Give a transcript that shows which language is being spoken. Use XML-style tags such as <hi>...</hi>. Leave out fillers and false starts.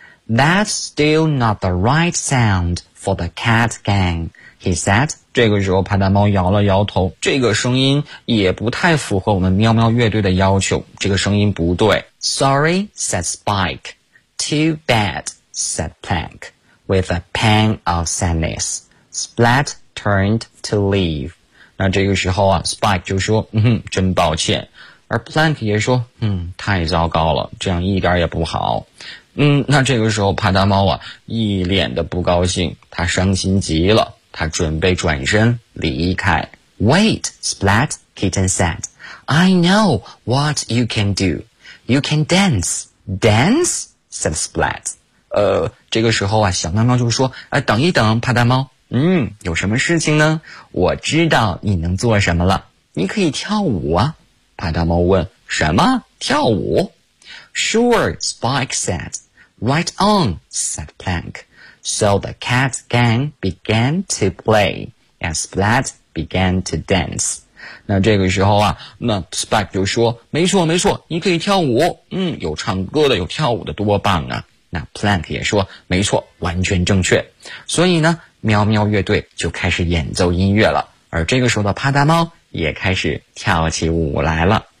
<en>That's still not the right sound for the cat gang, he said.</en> <zh>这个时候帕达猫摇了摇头，这个声音也不太符合我们喵喵乐队的要求，这个声音不对。</zh> <en>Sorry, said Spike. Too bad, said Plank. With a pang of sadness, Splat turned to leave.</en> <zh>那这个时候啊 ,Spike 就说嗯哼真抱歉。而 Plank 也说嗯太糟糕了，这样一点也不好。嗯，那这个时候帕达猫啊一脸的不高兴，他伤心极了，他准备转身离开。</zh> <en>Wait, Splat, kitten said. I know what you can do. You can dance. Dance? Said Splat.</en> <zh>这个时候啊小喵喵就说等一等帕达猫，嗯，有什么事情呢？我知道你能做什么了，你可以跳舞啊。帕达猫问，什么跳舞？</zh> <en>Sure, Spike said. Right on, said Plank. So the cat gang began to play and Splat began to dance.</en> <zh>那这个时候啊那 Spike 就说，没错没错，你可以跳舞，嗯，有唱歌的有跳舞的多棒啊。那 Plank 也说没错，完全正确。所以呢喵喵乐队就开始演奏音乐了，而这个时候的帕达猫也开始跳起舞来了。</zh>